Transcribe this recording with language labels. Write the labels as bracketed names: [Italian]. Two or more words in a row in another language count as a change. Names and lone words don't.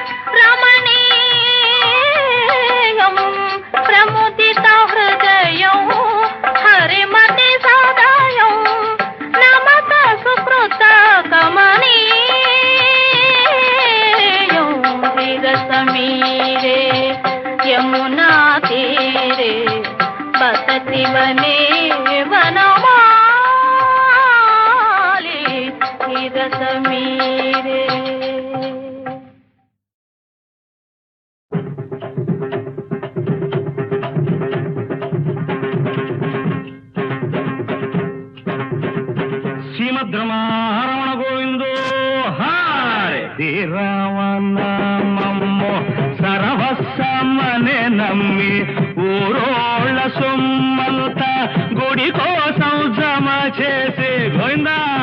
[Sanskrit] रमणीयं, प्रमुदित हृदयं हरिमति सदयं, नमत सुकृत कमनीयं, धीर समीरे यमुना तीरे, वसति वने वनमाली, धीर समीरे। శ్రీమద్రమారమణ గోవిందో హారే, [Telugu] శ్రీరామనామము సర్వస్వమనే నమ్మి, ఊరోళ్ళ సొమ్మంత గుడి కోసం జమ చేసి గోవిందా